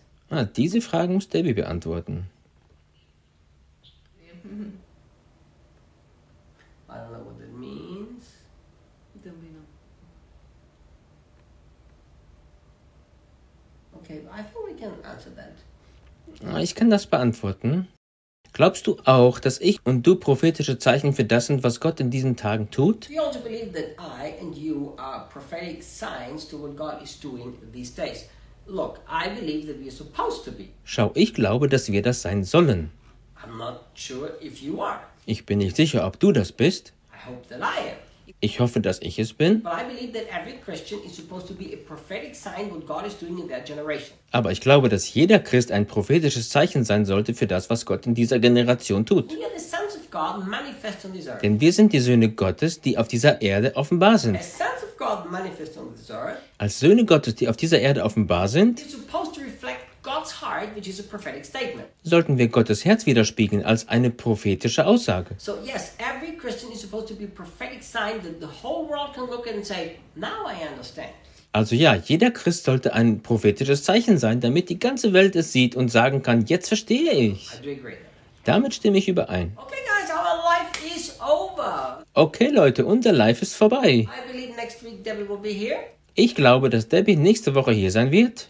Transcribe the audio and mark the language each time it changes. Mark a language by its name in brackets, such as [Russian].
[German] Ah, diese Fragen muss Debbie beantworten. [English] I don't know what that means. Don't we know? Okay, I think we can answer that. [German] Ich kann das beantworten. Glaubst du auch, dass ich und du prophetische Zeichen für das sind, was Gott in diesen Tagen tut? [English] Do you also believe that I and you are prophetic signs to what God is doing these days? Look, I believe that we are supposed to be. [German] Schau, ich glaube, dass wir das sein sollen. [English] I'm not sure if you are. [German] Ich bin nicht sicher, ob du das bist. [English] I hope that I am. [German] Ich hoffe, dass ich es bin. [English] But I believe that every Christian is supposed to be a prophetic sign what God is doing in their generation. [German] Aber ich glaube, dass jeder Christ ein prophetisches Zeichen sein sollte für das, was Gott in dieser Generation tut. [English] We are the sons of God manifest on this earth. [German] Denn wir sind die Söhne Gottes, die auf dieser Erde offenbar sind. [English] As sons of God manifest on this earth, [German] als Söhne Gottes, die auf dieser Erde offenbar sind, [English] you're supposed to reflect God's heart, which is a prophetic statement. [German] Sollten wir Gottes Herz widerspiegeln als eine prophetische Aussage. [English] So yes, every Christian is supposed to be a prophetic sign that the whole world can look at and say, now I understand. [German] Also ja, jeder Christ sollte ein prophetisches Zeichen sein, damit die ganze Welt es sieht und sagen kann, jetzt verstehe ich. [English] I do agree. [German] Damit stimme ich überein. [English] Okay, guys, our life is over. [German] Okay, Leute, unser Life ist vorbei. [English] I believe next week Debbie will be here. [German] Ich glaube, dass Debbie nächste Woche hier sein wird.